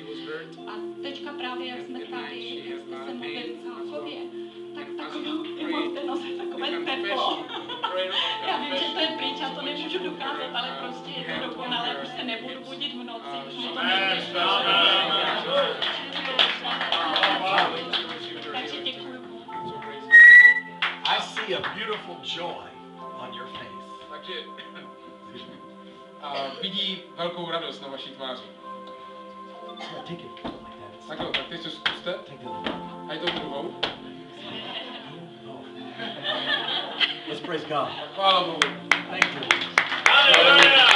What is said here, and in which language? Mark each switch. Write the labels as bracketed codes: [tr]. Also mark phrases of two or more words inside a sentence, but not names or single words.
[cs] A teďka právě, jak jsme tady, jak jste se modlili v Háchově, tak takový, mám v té noze takové teplo. Já vím, že to je pryč, já to nemůžu dokázat, ale prostě je to dokonalé, už se nebudu budit v noci, už mě to nejde. Takže děkuji. [en] I see a beautiful joy on your face. [cs] Takže vidí velkou radost na vaší tváři. [en] Take it like that. [cs] Tak jo, tak teď se zkuste. A i tou druhou. [en] Let's praise God. [cs] Chvála Bohu. [en] Thank you. Hallelujah.